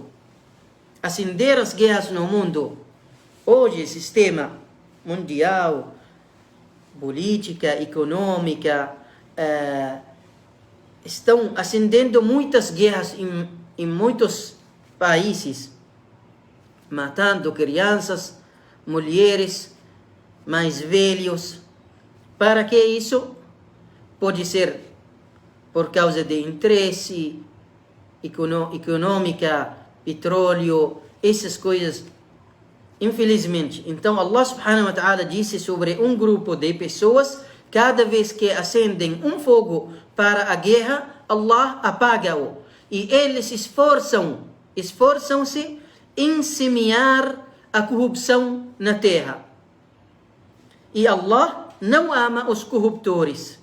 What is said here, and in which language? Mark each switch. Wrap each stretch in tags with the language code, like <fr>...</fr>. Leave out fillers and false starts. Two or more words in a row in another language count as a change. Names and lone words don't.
<pt>Acender as guerras no mundo. Hoje, sistema mundial, política, econômica, estão acendendo muitas guerras em muitos países, matando crianças, mulheres, mais velhos. Para que isso? Pode ser por causa de interesse econômica, petróleo, essas coisas. Infelizmente. Então</pt> <ar>الله سبحانه وتعالى</ar> <pt>disse sobre um grupo de pessoas, cada vez que acendem um fogo para a guerra, Allah apaga-o. E eles esforçam-se em semear a corrupção na terra. E Allah não ama os corruptores.</pt>